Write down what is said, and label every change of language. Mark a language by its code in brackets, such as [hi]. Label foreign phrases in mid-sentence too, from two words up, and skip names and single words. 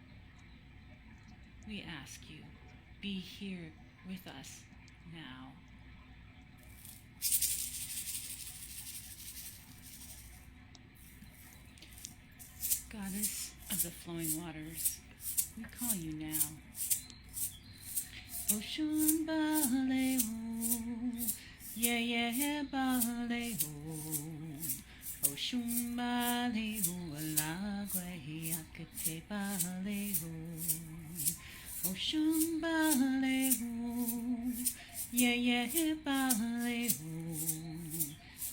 [en] We ask you, be here with us now. Goddess of the flowing waters, we call you now. [yo] Oshun bale ho, [en] yeah yeah [yo] bale ho. Oshun bale ho, alagwe akate bale ho. Oshun bale ho, [en] yeah yeah [yo] bale ho.